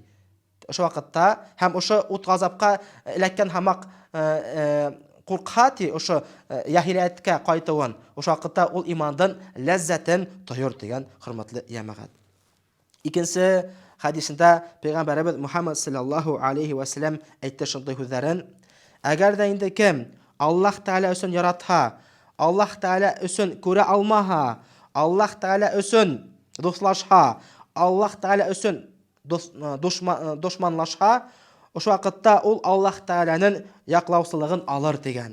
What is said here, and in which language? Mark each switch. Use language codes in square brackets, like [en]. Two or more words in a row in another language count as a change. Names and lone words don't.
[ba] Ошо ваҡытта һәм ошо ут ғазапҡа эләккән һамаҡ ҡурҡһа ти, ошо яһилияткә ҡайтыуын, ошо ваҡытта ул имандың ләззәтен тойор тигән, хөрмәтле йәмәғәт. Икенсе хадисендә Пәйғәмбәребеҙ Мухаммад [ar] صلى الله عليه وسلم [ba] әйтте шундай һүҙҙәрен. Әгәр дә инде кем Аллаһ Тәгалә өсөн яратһа, Аллаһ Тәгалә өсөн күрә алмаһа, Аллаһ Тәгалә өсөн дуҫлашһа, Аллаһ Тәгалә өсөн дошманлашһа, ошо ваҡытта ул Аллаһ Тәгаләнең яҡлаусылығын алыр тигән.